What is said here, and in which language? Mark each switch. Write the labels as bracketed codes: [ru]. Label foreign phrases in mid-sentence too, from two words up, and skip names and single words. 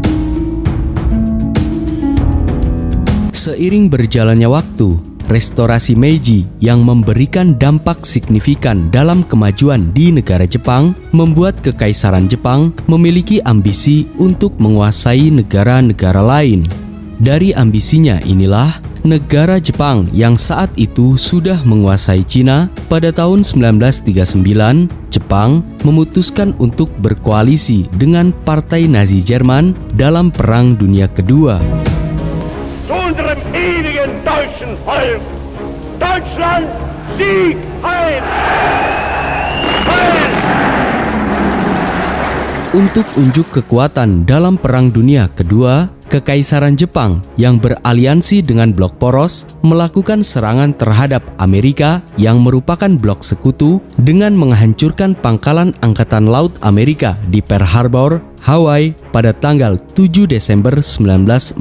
[id] Seiring berjalannya waktu, Restorasi Meiji yang memberikan dampak signifikan dalam kemajuan di negara Jepang membuat Kekaisaran Jepang memiliki ambisi untuk menguasai negara-negara lain. Dari ambisinya inilah negara Jepang yang saat itu sudah menguasai Cina pada tahun 1939, Jepang memutuskan untuk berkoalisi dengan Partai Nazi Jerman dalam Perang Dunia Kedua. [de] Zu unserem ewigen deutschen Volk. Deutschland, Sieg, Heil! Heil! [id] Untuk unjuk kekuatan dalam Perang Dunia Kedua, Kekaisaran Jepang yang beraliansi dengan blok poros melakukan serangan terhadap Amerika yang merupakan blok sekutu dengan menghancurkan pangkalan Angkatan Laut Amerika di Pearl Harbor, Hawaii pada tanggal 7 Desember 1941.